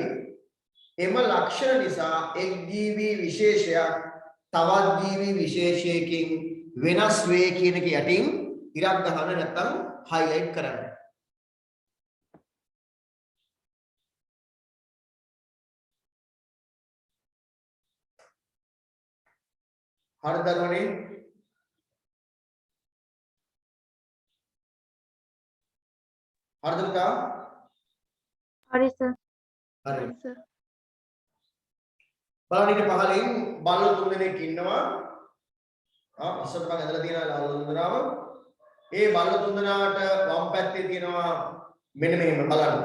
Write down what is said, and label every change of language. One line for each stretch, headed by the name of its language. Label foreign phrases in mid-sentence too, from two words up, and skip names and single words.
Sinhala: එම ලක්ෂණ නිසා එක් ජීවි විශේෂයක් තවත් ජීවි විශේෂයකින් වෙනස් වේ කියන එක යටින් ඉරක් ගහන්න නැත්නම් highlight කරන්න. हर दरवाने हर दर का හරි සර්. හරි බලන්න ඉතින් පහලින් බල්ලෝ තුන් දෙනෙක් ඉන්නවා. ඉස්සරට මම ඇදලා තියෙනවා බල්ලෝ තුන් දෙනාව. ඒ බල්ලෝ තුන් දෙනාට වම් පැත්තේ තියෙනවා මෙන්න මෙහෙම බලන්න.